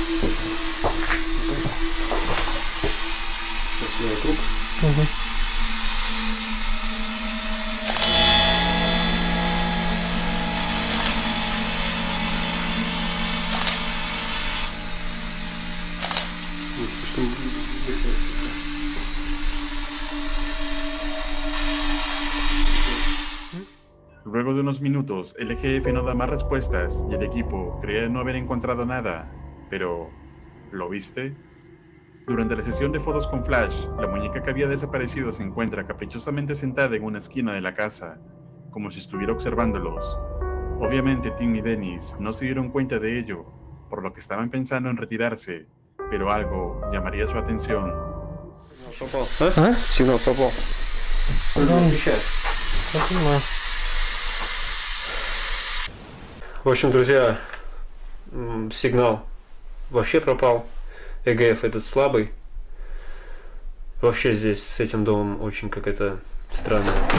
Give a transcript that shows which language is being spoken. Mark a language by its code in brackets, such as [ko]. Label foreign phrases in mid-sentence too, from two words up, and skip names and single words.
[ru] Сюда круг. Угу. Слишком быстро. [es] Luego de unos minutos, el jefe no da más respuestas y el equipo cree no haber encontrado nada. Pero, ¿lo viste? Durante la sesión de fotos con Flash, la muñeca que había desaparecido se encuentra caprichosamente sentada en una esquina de la casa, como si estuviera observándolos. Obviamente Tim y Dennis no se dieron cuenta de ello, por lo que estaban pensando en retirarse, pero algo llamaría su atención. [ru] Попал. А? Сигнал попал. Я понимаю. В общем, друзья, сигнал вообще пропал. ЭГФ этот слабый. Вообще здесь с этим домом очень какая-то странная.